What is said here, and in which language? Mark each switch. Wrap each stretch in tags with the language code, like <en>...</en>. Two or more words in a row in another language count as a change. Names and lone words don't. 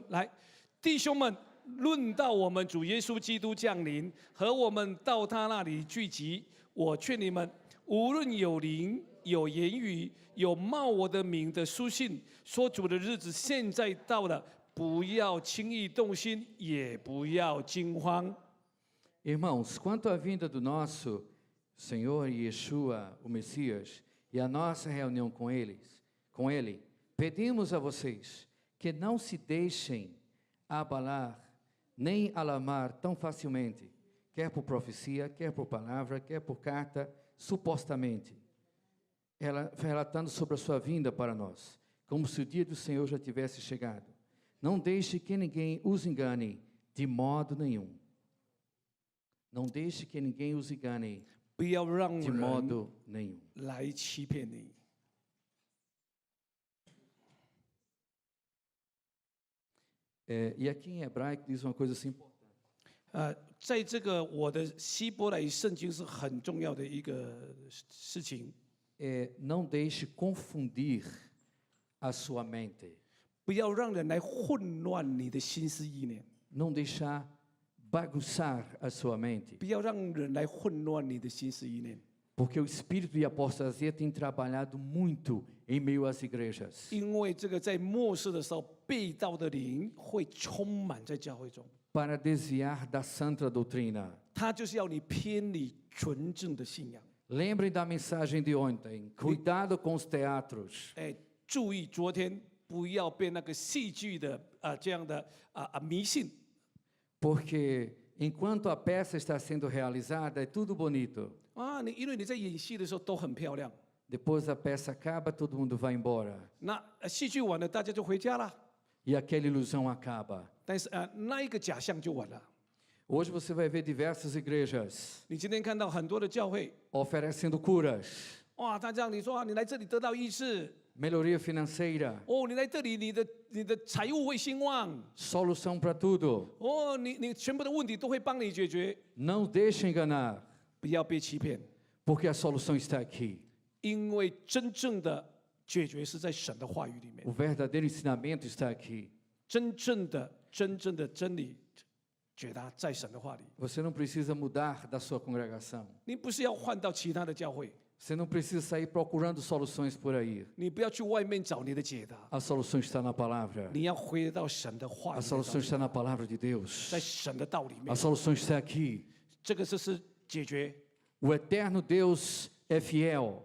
<zh>来，弟兄们，论到我们主耶稣基督降临和我们到他那里聚集，我劝你们，无论有灵、有言语、有冒我的名的书信，说主的日子现在到了，不要轻易动心，也不要惊慌。</zh> <pt>Irmãos, quanto à vinda do nosso Senhor Yeshua, o Messias, e a nossa reunião com Ele, pedimos a vocês que não se deixem abalar nem alarmar tão facilmente, quer por profecia, quer por palavra, quer por carta, supostamente, relatando sobre a sua vinda para nós, como se o dia do Senhor já tivesse chegado. Não deixe que ninguém os engane de modo nenhum. Não deixe que ninguém os engane</pt> <zh>不要让</zh> <pt>de</pt> <zh>人</zh> <pt>modo nenhum.</pt> <zh>来欺骗你。</zh> <pt>E aqui em hebraico diz uma coisa assim:</pt> <zh>在这个我的希伯来圣经是很重要的一个事情，</zh> <pt>não deixe confundir a sua mente.</pt> <zh>不要让人来混乱你的心思意念，</zh> <pt>Não deixar bagunçar a sua mente.</pt> <zh>不要让人来混乱你的心思意念，</zh> <pt>Porque o espírito de apostasia tem trabalhado muito em meio às igrejas</pt> <zh>因为这个在末世的时候，被盗的灵会充满在教会中，</zh> <pt>para desviar da santa doutrina.</pt> <zh>他就是要你偏离纯正的信仰。</zh> <pt>Lembrem da mensagem de ontem: cuidado com os teatros.</pt> <zh>注意昨天不要被那个戏剧的这样的迷信。</zh> <pt>Porque enquanto a peça está sendo realizada, é tudo bonito.</pt> <zh>因为你在演戏的时候都很漂亮，</zh> <pt>Depois a peça acaba, todo mundo vai embora.</pt> <zh>那戏剧完了，大家就回家了。</zh> <pt>E aquela ilusão acaba.</pt> <zh>但是那一个假象就完了。</zh> <pt>Hoje você vai ver diversas igrejas</pt> <zh>你今天看到很多的教会，</zh> <pt>oferecendo curas,</pt> <zh>哇，他这样你说你来这里得到医治，</zh> <pt>melhoria financeira,</pt> <zh>你来这里你的财务会兴旺，</zh> <pt>solução para tudo.</pt> <zh>你全部的问题都会帮你解决，</zh> <pt>Não deixe enganar,</pt> <zh>不要被欺骗，</zh> <pt>porque a solução está aqui.</pt> <zh>因为真正的解决是在神的话语里面，</zh> <pt>O verdadeiro ensinamento está aqui.</pt> <zh>真正的真理解答在神的话里，</zh> <pt>Você não precisa mudar da sua congregação.</pt> <zh>你不是要换到其他的教会，</zh> <pt>Você não precisa sair procurando soluções por aí.</pt> <zh>你不要去外面找你的解答，</zh> <pt>A solução está na palavra.</pt> <zh>你要回到神的话</zh> <pt>A</pt> <zh>语当</zh> <pt>solução</pt> <zh>中，</zh> <pt>está na palavra de Deus.</pt> <zh>在神的道里</zh> <pt>A</pt> <zh>面，</zh> <pt>solução está aqui.</pt> <zh>这个就是解决。</zh> <pt>O eterno Deus é fiel</pt>